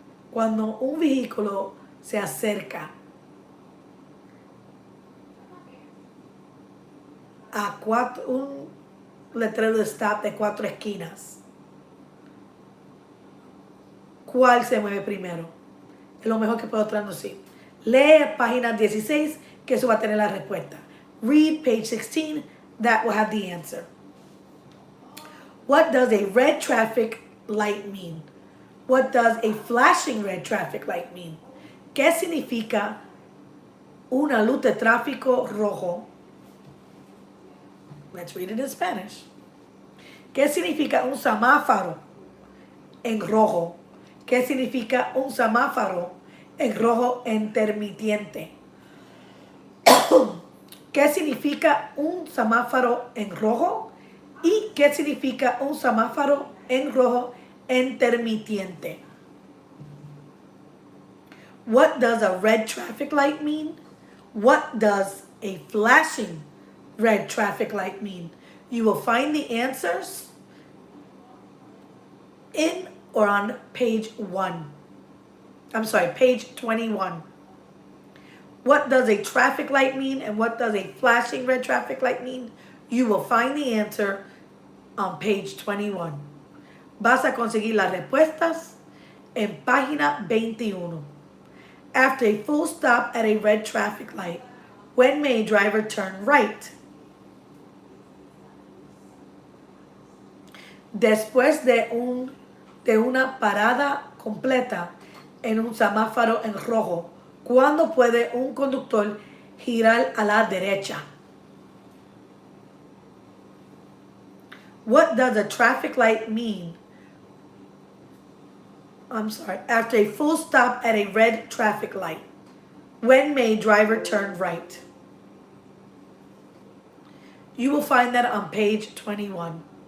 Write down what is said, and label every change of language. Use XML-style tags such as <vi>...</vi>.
<es>Cuando un vehículo se acerca a un letrero de stop de 4 esquinas, ¿cuál se mueve primero? Es lo mejor que puedo traducir. Lee página 16, que eso va a tener la respuesta.</es> <en>Read page 16, that will have the answer. What does a red traffic light mean? What does a flashing red traffic light mean?</en> <es>¿Qué significa una luz de tráfico rojo?</es> <en>Let's read it in Spanish.</en> <es>¿Qué significa un semáforo en rojo? ¿Qué significa un semáforo en rojo intermitente? ¿Qué significa un semáforo en rojo? ¿Y qué significa un semáforo en rojo intermitente?</es> <en>What does a red traffic light mean? What does a flashing red traffic light mean? You will find the answers in or on page 21. What does a traffic light mean and what does a flashing red traffic light mean? You will find the answer on page 21.</en> <es>Vas a conseguir las respuestas en página 21.</es> <en>After a full stop at a red traffic light, when may a driver turn right?</en> <es>Después de una parada completa en un semáforo en rojo, ¿cuándo puede un conductor girar a la derecha?</es> <en>What does a traffic light mean? After a full stop at a red traffic light. When may driver turn right? You will find that on page 21.</en>